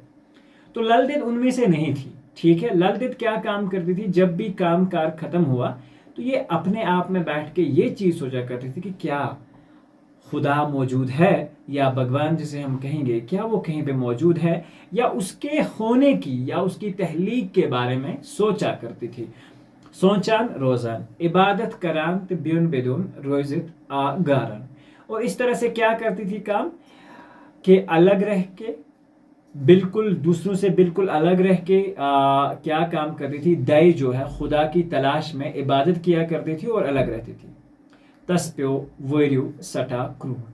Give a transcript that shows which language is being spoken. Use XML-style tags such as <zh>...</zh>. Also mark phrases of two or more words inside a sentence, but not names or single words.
<hi>तो लल देद उनमें से नहीं थी। ठीक है, लल देद क्या काम करती थी, जब भी काम कार खत्म हुआ तो ये अपने आप में बैठ के ये चीज सोचा करती थी कि क्या खुदा मौजूद है, या भगवान जिसे हम कहेंगे, क्या वो कहीं पे मौजूद है, या उसके होने की या उसकी तहलीक के बारे में सोचा करती थी।</hi> <ks>सोचान रोजान इबादत करान बिन बेदुन रोजित गारन।</ks> <hi>और इस तरह से क्या करती थी काम, कि अलग रह के, बिल्कुल दूसरों से बिल्कुल अलग रह के क्या काम करती थी, दई जो है खुदा की तलाश में इबादत किया करती थी और अलग रहती थी।</hi> <ks>तस्प्यो वर्यू सटा क्रूट।</ks>